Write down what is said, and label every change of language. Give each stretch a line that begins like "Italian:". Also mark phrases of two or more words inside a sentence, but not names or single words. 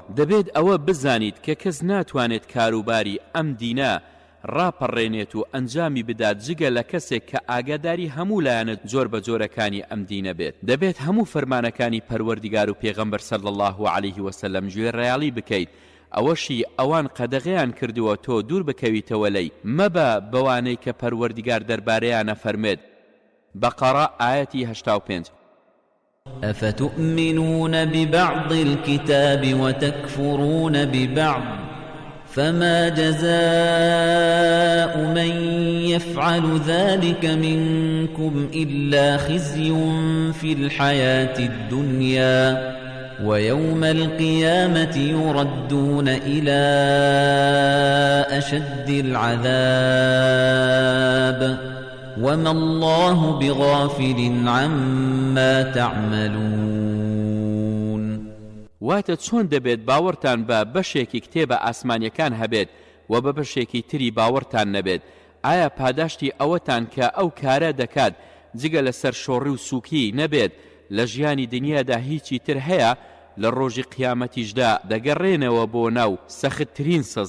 Central Kurdish: دەبێت ئەوە بزانیت کە کەس ناتوانێت کاروباری ئەم دینە ڕاپەڕێنێت و ئەنجامی بدات جگە لە کەسێک کە ئاگاداری هەموو لایەنە جۆر بە جۆرەکانی ئەم دینە بێت. دەبێت هەموو فەرمانەکانی پەروەردیگار و پێغەمبەر
Arabic: صلی الله علیه وسلم
Central Kurdish: گوێڕایاڵی بکەیت. ئەوەشی ئەوان قەدەغەیان کردووە تۆ دوور بکەویتەوە لەی، مەبە بەوانەی کە پەروەردیگار دەربارەیانە فەرمێت. بەقەرە ئایەتی 85.
Arabic: أفتؤمنون ببعض الكتاب وتكفرون ببعض فما جزاء من يفعل ذلك منكم إلا خزي في الحياة الدنيا ويوم القيامة يردون إلى أشد العذاب وما الله بغافل عما تعملون.
Central Kurdish: واتە چۆن دەبێت باوەڕتان بە بەشێکی کتێبە ئاسمانیەکان هەبێت و بە بەشێکی تری باوەڕتان نەبێت؟ ئایا پاداشتی ئەوەتان کە ئەو کارە دەکات جگە لەسەر شۆڕی و سووکی نەبێت لە ژیانی دنیادا هیچی تر هەیە؟ لە ڕۆژی قیامەتیشدا دەگەڕێنەوە بۆ ناو سەختترین سەزا.